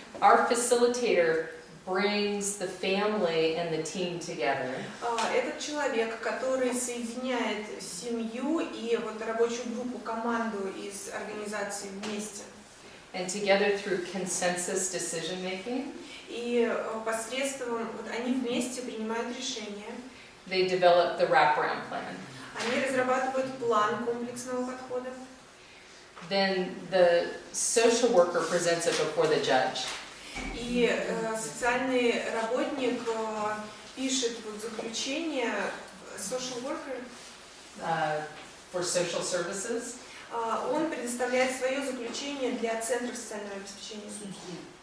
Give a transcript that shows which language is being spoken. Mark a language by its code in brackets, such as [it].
[en] Our facilitator brings the family and the team together. [ru] Этот человек, который соединяет семью и рабочую группу, команду из организации вместе. [en] And together through consensus decision making. [ru] И посредством они вместе принимают решения. [en] They develop the wraparound plan. [ru] Они разрабатывают план комплексного подхода. [en] Then the social worker presents it before the judge. [ru] И социальный работник пишет заключение [en] social worker For social services. [ru] Он предоставляет свое заключение для центров социального обеспечения судьи.